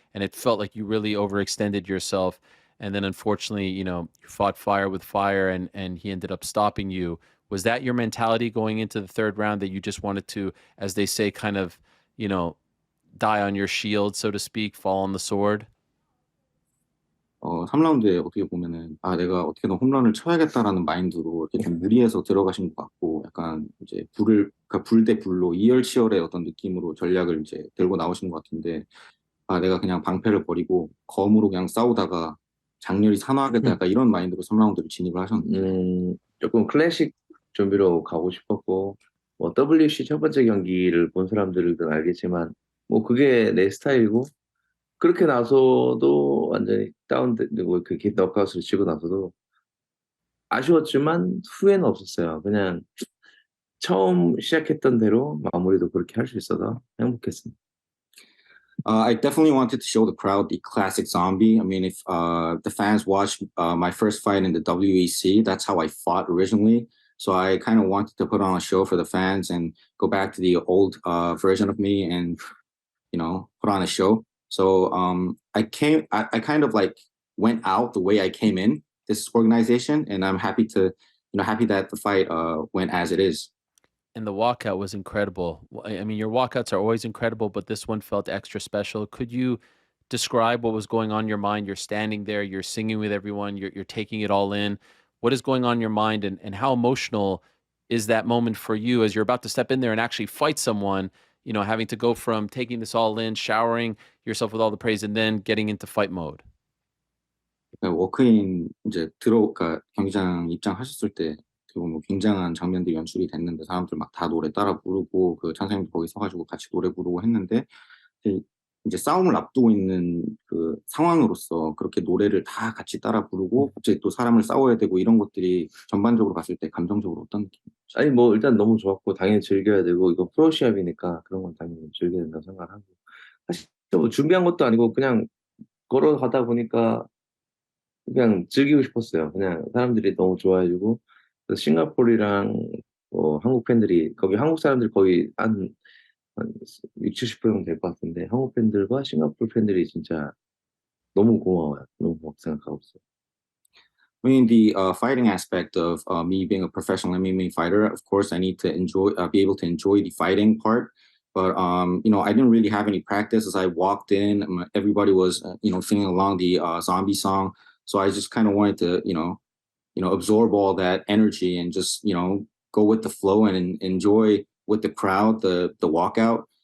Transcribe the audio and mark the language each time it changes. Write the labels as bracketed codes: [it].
[en] And it felt like you really overextended yourself. And then unfortunately, you fought fire with fire and he ended up stopping you. Was that your mentality going into the third round, that you just wanted to, as they say, kind of, die on your shield, so to speak, fall on the sword? [ko] 3라운드에 어떻게 보면은 내가 어떻게든 홈런을 쳐야겠다라는 마인드로 이렇게 좀 무리해서 들어가신 것 같고 약간 이제 그러니까 불 대 불로 이열치열의 어떤 느낌으로 전략을 이제 들고 나오신 것 같은데 내가 그냥 방패를 버리고 검으로 그냥 싸우다가 장렬히 산화하겠다 약간 이런 마인드로 3라운드를 진입을 하셨는데 조금 클래식 좀비로 가고 싶었고, WC 첫 번째 경기를 본 사람들은 알겠지만 그게 내 스타일이고, 그렇게 나서도 완전히 다운되고 그렇게 넉아웃을 치고 나서도 아쉬웠지만 후회는 없었어요. 그냥 처음 시작했던 대로 마무리도 그렇게 할 수 있어서 행복했습니다. [en] I definitely wanted to show the crowd the classic zombie. I mean, if the fans watched my first fight in the WEC, that's how I fought originally. So I kind of wanted to put on a show for the fans and go back to the old version of me and, put on a show. So I kind of like went out the way I came in this organization, and I'm happy that the fight went as it is. And the walkout was incredible. I mean, your walkouts are always incredible, but this one felt extra special. Could you describe what was going on in your mind? You're standing there, you're singing with everyone, you're taking it all in. What is going on in your mind, and how emotional is that moment for you as you're about to step in there and actually fight someone, having to go from taking this all in, showering yourself with all the praise, and then getting into fight mode? [ko] 워크인 이제 그러니까 경기장 입장하셨을 때 뭐 굉장한 장면들이 연출이 됐는데 사람들 막 다 노래 따라 부르고 그 찬사님도 거기 서가지고 같이 노래 부르고 했는데 이제 싸움을 앞두고 있는 그 상황으로서 그렇게 노래를 다 같이 따라 부르고 갑자기 또 사람을 싸워야 되고 이런 것들이 전반적으로 봤을 때 감정적으로 어떤 느낌이었죠? 아니 일단 너무 좋았고 당연히 즐겨야 되고, 이거 프로 시합이니까 그런 건 당연히 즐겨야 된다고 생각을 하고, 사실 준비한 것도 아니고 그냥 걸어가다 보니까 그냥 즐기고 싶었어요. 그냥 사람들이 너무 좋아해주고 그래서 싱가포르랑 뭐 한국 팬들이 거기 한국 사람들 거의 한 6, 70% 정도 될 것 같은데 한국 팬들과 싱가포르 팬들이 진짜 너무 고마워요. 너무 고맙게 생각하고 있어요. [en] I mean, the fighting aspect of me being a professional MMA fighter, of course, I need to be able to enjoy the fighting part. But I didn't really have any practice. As I walked in, everybody was, singing along the zombie song. So I just kind of wanted to, absorb all that energy and just, go with the flow and enjoy with the crowd the walkout.